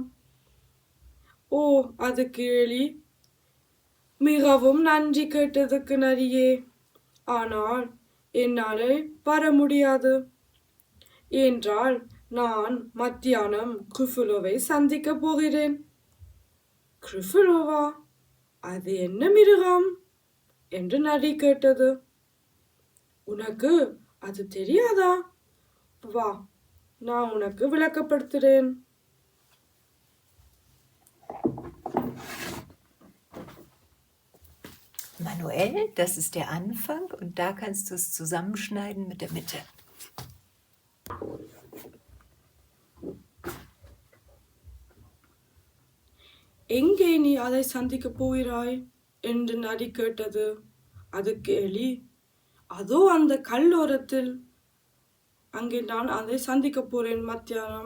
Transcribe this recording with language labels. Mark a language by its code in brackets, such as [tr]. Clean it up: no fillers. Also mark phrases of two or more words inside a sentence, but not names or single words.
[ta] ஓ, அதுக்கு எலி மிகவும் நன்றி கேட்டதுக்கு நரியே, ஆனால் என்னாலே வர முடியாது என்றால் நான் மத்தியானம் குஃபுலோவை சந்திக்க போகிறேன். குஃபுலோவா? அது என்ன மிருகம் என்று நரி கேட்டது. உனக்கு அது தெரியாதா? வா, நான் உனக்கு விளக்கப்படுத்துகிறேன். [de] Manuell, das ist der Anfang und da kannst du es zusammenschneiden mit der Mitte. [ta] எங்கே நீ அதை சந்திக்க போகிறாய் என்று நரி கேட்டது. அதுக்கு எலி, அதோ அந்த கல்லோரத்தில், அங்கே நான் அதை சந்திக்க போறேன் மத்தியானம்.